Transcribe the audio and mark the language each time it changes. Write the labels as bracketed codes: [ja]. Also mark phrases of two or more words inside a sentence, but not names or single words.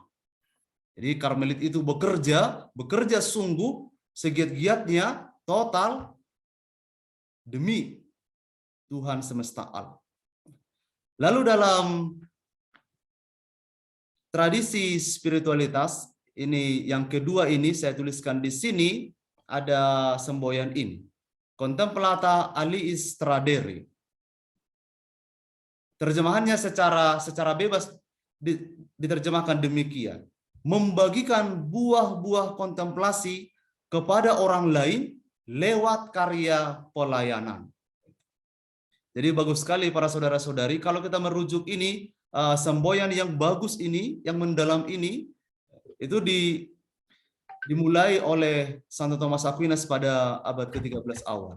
[id] Jadi Karmelit itu bekerja sungguh, segiat-giatnya, total demi Tuhan semesta alam. Lalu dalam tradisi spiritualitas ini yang kedua ini saya tuliskan di sini ada semboyan ini. [la] Contemplata aliis tradere. [id] Terjemahannya secara bebas diterjemahkan demikian. Membagikan buah-buah kontemplasi kepada orang lain lewat karya pelayanan. Jadi bagus sekali para saudara-saudari kalau kita merujuk ini, semboyan yang bagus ini, yang mendalam ini, itu dimulai oleh Santo Thomas Aquinas pada abad ke-13 awal.